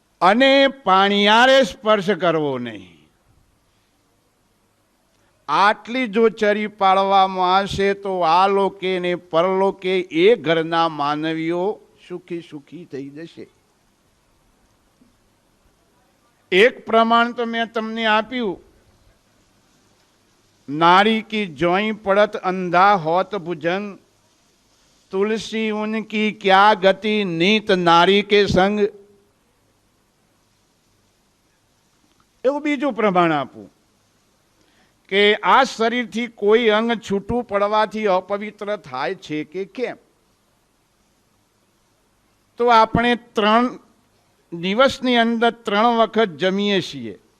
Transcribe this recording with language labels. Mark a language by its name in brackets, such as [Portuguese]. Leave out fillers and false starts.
[Gujarati] અને પાણિયારે સ્પર્શ કરવો નહીં. આટલી જો ચરી પાળવામાં આવશે તો આ લોકે ને પરલોકે એ ઘરના માનવીઓ સુખી સુખી થઈ જશે. એક પ્રમાણ તો મેં તમને આપ્યું, [Hindi] नारी की जोई पड़त अंधा होत भुजंग, तुलसी उनकी क्या गति नीत नारी के संग. [Gujarati] એવું બીજું પ્રમાણ આપું કે આ શરીરથી કોઈ અંગ છૂટું પડવાથી અપવિત્ર થાય છે કે કેમ? તો આપણે 3 દિવસની અંદર 3 વખત જમીએ છીએ.